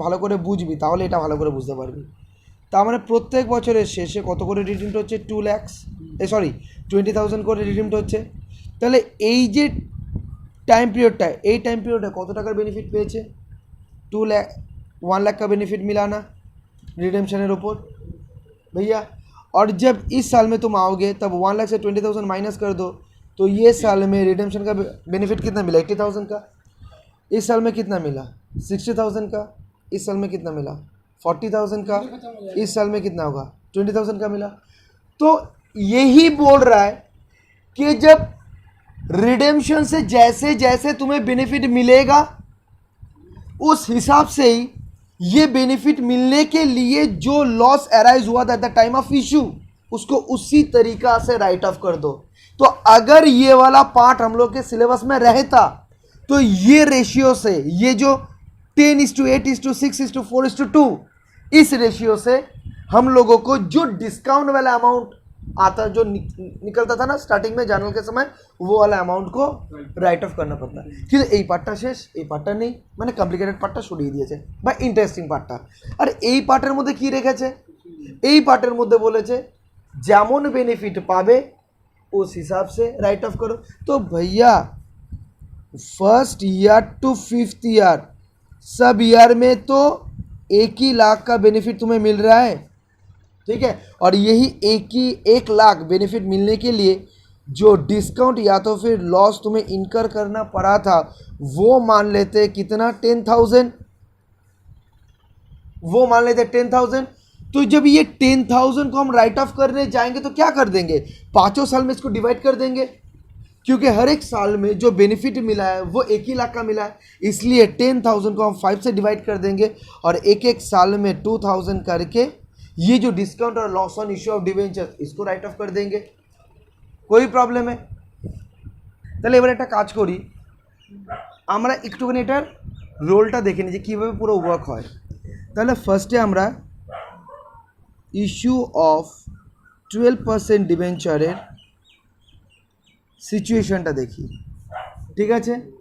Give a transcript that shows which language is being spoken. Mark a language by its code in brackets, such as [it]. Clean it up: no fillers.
[bn] ভালো করে বুঝবি, তাহলে এটা ভালো করে বুঝতে পারবি। তার মানে প্রত্যেক বছরের শেষে কত করে রিডিমড হচ্ছে, 2 lakhs, 20,000 করে রিডিমড হচ্ছে। তাহলে এই যে টাইম পিরিয়ডটা, এই টাइम पीरियड কত টাকার বেনিফিট পেয়েছে, [hi] 2 लाख 1 लाख का बेनिफिट मिला ना [bn] रिडेम्पशনের ওপর भैया। [hi] और जब इस साल में तुम आओगे तब 1 लाख से 20,000 माइनस कर दो, तो ये साल में रिडेम्पशन का बेनिफिट कितना मिला, 80,000 का। इस साल में कितना मिला, 60,000 का। इस साल में कितना मिला, 40,000 का। इस साल में कितना होगा, 20,000 का मिला। तो यही बोल रहा है कि जब रिडेम्पशन से जैसे जैसे तुम्हें बेनिफिट मिलेगा, उस हिसाब से ही ये बेनिफिट मिलने के लिए जो लॉस अराइज हुआ था at the time of issue, उसको उसी तरीका से राइट ऑफ कर दो। तो अगर ये वाला पार्ट हम लोग के सिलेबस में रहता, तो ये रेशियो से, ये जो 10:8:6:4:2, इस रेशियो से हम लोगों को जो डिस्काउंट वाला अमाउंट आता, जो निकलता था ना स्टार्टिंग में जनरल के समय, वो वाला अमाउंट को राइट ऑफ करना पड़ता। [bn] কিন্তু এই পার্টটা শেষ, এই পার্টটা নেই, মানে কমপ্লিকেটেড পার্টটা সরিয়ে দিয়েছে বা ইন্টারেস্টিং পার্টটা। আর এই পার্টের মধ্যে কি রেখেছে, এই পার্টের মধ্যে বলেছে যেমন বেনিফিট পাবে [hi] उस हिसाब से राइट ऑफ करो। तो भैया first year to 5th year सब ईयर में तो 1 लाख का बेनिफिट तुम्हें मिल रहा है, ठीक है। और यही 1 लाख बेनिफिट मिलने के लिए जो डिस्काउंट या तो फिर लॉस तुम्हें इनकर करना पड़ा था, वो मान लेते कितना, 10,000, वो मान लेते 10,000। तो जब ये 10,000 को हम राइट ऑफ करने जाएंगे तो क्या कर देंगे, 5 साल में इसको डिवाइड कर देंगे, क्योंकि हर एक साल में जो बेनिफिट मिला है वो 1 लाख का मिला है। इसलिए 10,000 को हम 5 से डिवाइड कर देंगे और एक साल में 2,000 करके ये जो डिस्काउंट और loss on issue of debenture, इसको राइट ऑफ कर देंगे। कोई प्रॉब्लम है? [bn] তাহলে এবার একটা কাজ করি, আমরা একটুখানি এটার রোলটা দেখে নিই যে কীভাবে পুরো ওয়ার্ক হয়। তাহলে ফার্স্টে আমরা ইস্যু অফ 12% ডিবেঞ্চারের সিচুয়েশনটা দেখি, ঠিক আছে?